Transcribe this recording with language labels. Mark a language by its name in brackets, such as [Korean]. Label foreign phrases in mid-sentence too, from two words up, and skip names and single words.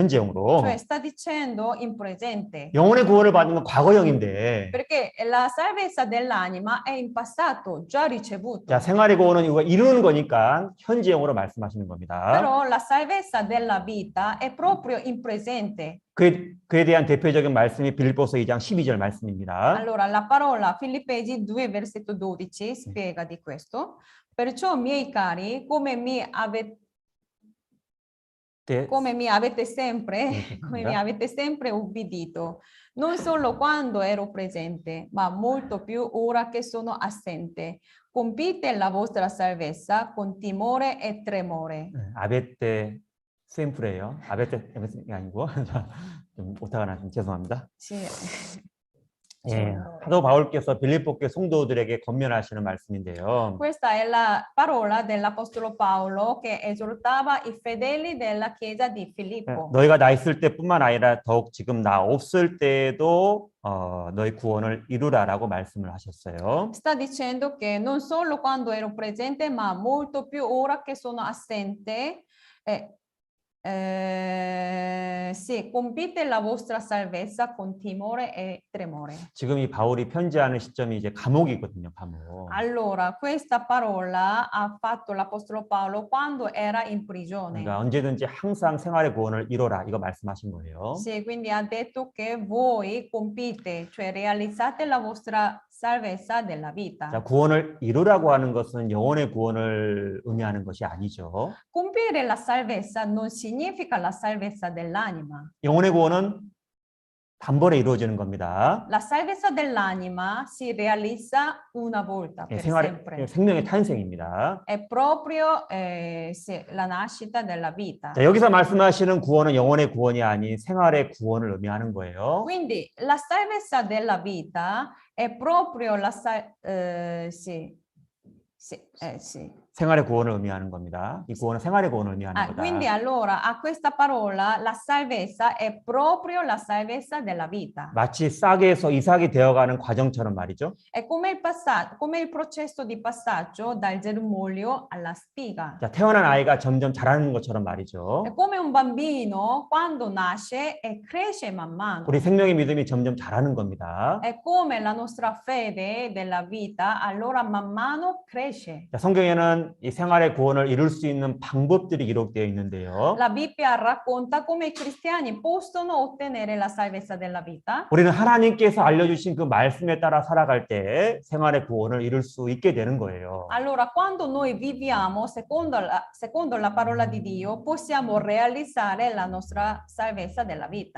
[Korean] 현재형으로. [Italian] Cioè sta dicendo in presente. [Korean] 영혼의 구원을 받는 건 과거형인데. [Italian] Perché la salvezza dell'anima è in passato, già ricevuto. [Korean] 자, 생활의 구원은 이거 이루는 거니까 현재형으로 말씀하시는 겁니다. [Italian] Però la salvezza della vita è proprio in presente. [Korean] 그에 대한 대표적인 말씀이 빌립보서 2장 12절 말씀입니다. [Italian] Allora, la parola Filippesi 2, versetto 12 spiega di questo. Perciò, miei cari, come mi avete sempre ubbidito, non solo quando ero presente, ma molto più ora che sono assente. Compite la vostra salvezza con timore e tremore. [Korean] 아베테 샘플이에요. 아베테 아니고 좀 오타가 나서 죄송합니다. [Italian] Sì. [Korean] 예, 사도 바울께서 빌립보교 성도들에게 권면하시는 말씀인데요. [Italian] Questa è la parola dell'Apostolo Paolo che esortava i fedeli della chiesa di Filippo. [Korean] 너희가 나 있을 때뿐만 아니라 더욱 지금 나 없을 때에도 너희 구원을 이루라라고 말씀을 하셨어요. [Italian] Sta dicendo che non solo quando ero presente, ma molto più ora che sono assente. Sì, compite la vostra salvezza con timore e tremore. [Korean] 지금 이 바울이 편지하는 시점이 이제 감옥이거든요, 감옥. [Italian] Allora, questa parola ha fatto l'Apostolo Paolo quando era in prigione. [Korean] 그러니까 언제든지 항상 생활의 구원을 이루라 이거 말씀하신 거예요. [Italian] Sì, quindi ha detto che voi compite, cioè realizzate la vostra salvezza della vita. [Korean] 자, 구원을 이루라고 하는 것은 영혼의 구원을 의미하는 것이 아니죠. [Italian] Compiere la salvezza non significa la salvezza dell'anima. [Korean] 영혼의 구원은 단번에 이루어지는 겁니다. [Italian] La salvezza dell'anima si realizza una volta per sempre. [Korean] 생명의 탄생입니다. [Italian] È proprio sì, la nascita della vita. [Korean] 자, 여기서 말씀하시는 구원은 영혼의 구원이 아닌 생활의 구원을 의미하는 거예요. [Italian] Quindi la salvezza della vita è proprio la [Korean] 생활의 구원을 의미하는 겁니다. 이 구원은 생활의 구원을 의미하는 거다. [Italian] Quindi allora a questa parola la salvezza è proprio la salvezza della vita. [Korean] 마치 싹에서 이삭이 되어가는 과정처럼 말이죠. [Italian] È come il come il processo di passaggio dal germoglio alla spiga. [Korean] 자, 태어난 아이가 점점 자라는 것처럼 말이죠. [Italian] È come un bambino quando nasce e cresce man mano. [Korean] 우리 생명의 믿음이 점점 자라는 겁니다. [Italian] È come la nostra fede della vita, allora man mano cresce. [Korean] 자, 성경에는 이 생활의 구원을 이룰 수 있는 방법들이 기록되어 있는데요. [Italian] La Bibbia racconta come i cristiani possono ottenere la salvezza della vita. [Korean] 우리는 하나님께서 알려주신 그 말씀에 따라 살아갈 때 생활의 구원을 이룰 수 있게 되는 거예요. [Italian] Allora, quando noi viviamo secondo la parola di Dio, possiamo realizzare la nostra salvezza della vita.